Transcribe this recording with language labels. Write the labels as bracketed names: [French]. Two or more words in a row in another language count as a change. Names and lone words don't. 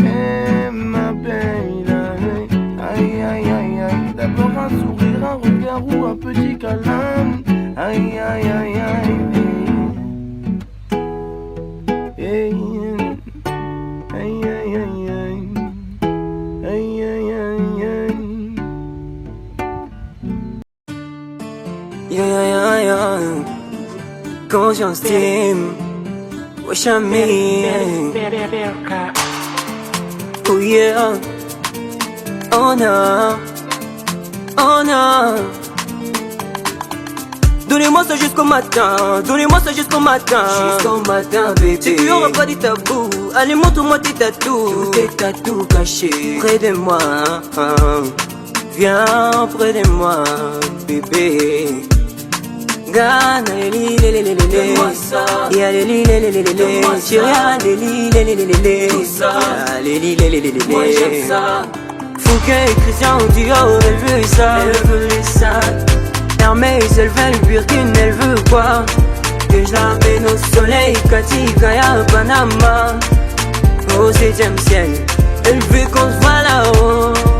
[French] Hey, ma belle, aïe, aïe, aïe, aïe. D'abord un sourire, un regard ou un petit câlin. Aïe, aïe, aïe, aïe. Hey, aïe, aïe, aïe, aïe. Aïe, aïe, aïe, aïe. Yeah, yeah, yeah. Conscience team. Wesh ami. [English] Oh yeah. Oh no. Oh no. [French] Donnez-moi ça jusqu'au matin, donnez-moi ça jusqu'au matin. Jusqu'au matin, bébé. Si tu auras pas dit tabou, allez montre-moi tes tatous. Tous tes tatous cachés près de moi. Viens près de moi, bébé. Gana les li les li les li les. Y'a les li les li les li. Chiria les li les li les li. Les li les li les li. Moi j'aime ça. Fouquet et Christian Dior, elle veut ça. Elle veut ça. Hermès, elle veut le Birkin, elle veut quoi? Que je l'amène au soleil, Cathy, Kaya, Panama. Au 7e ciel, elle veut qu'on se voit là-haut.